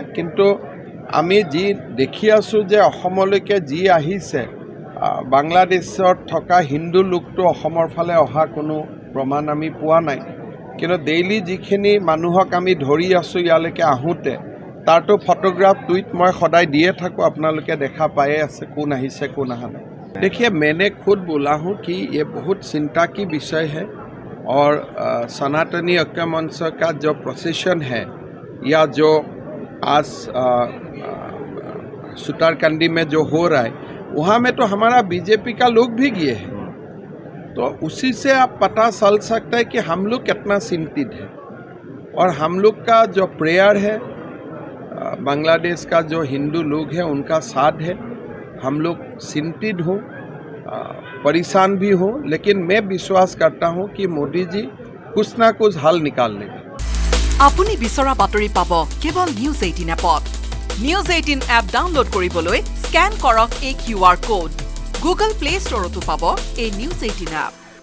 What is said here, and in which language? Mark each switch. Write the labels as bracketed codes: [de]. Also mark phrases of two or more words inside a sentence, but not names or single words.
[as] কিন্তু আমি যি দেখি আছোঁ যে অসমলৈকে যি আহিছে বাংলাদেশত থকা হিন্দু লোকটো অসমৰ ফালে অহা কোনো প্ৰমাণ আমি পোৱা নাই। কিন্তু ডেইলি যিখিনি মানুহক আমি ধৰি আছোঁ ইয়ালৈকে আহোঁতে তাৰতো [en] photograph tweet [as] মই সদায় দিয়ে থাকোঁ। আপোনালোকে দেখা পায়ে আছে কোন আহিছে কোন অহা নাই। [hi] देखिए मैंने खुद बोला हूँ कि ये बहुत चिंता की विषय है और सनातनी ऐक्य मंच का जो प्रोसेशन है या जो आज सुतारकंडी में जो हो रहा है वहाँ में तो हमारा बीजेपी का लोग भी गए हैं। तो उसी से आप पता चल सकता है कि हम लोग कितना चिंतित है। और हम लोग का जो प्रेयर है बांग्लादेश का जो हिंदू लोग हैं उनका साथ है। हम लोग चिंतित हों परेशान भी हों, लेकिन मैं विश्वास करता हूं कि मोदी जी कुछ ना कुछ हल निकाल लेंगे। [as] আপুনি বিচৰা বাতৰি পাব কেৱল নিউজ 18 এপত। নিউজ 18 এপ ডাউনলোড কৰিবলৈ স্ক্যান কৰক এই [en] QR code. [as] গুগল প্লে ষ্টৰতো পাব এই নিউজ 18 এপ।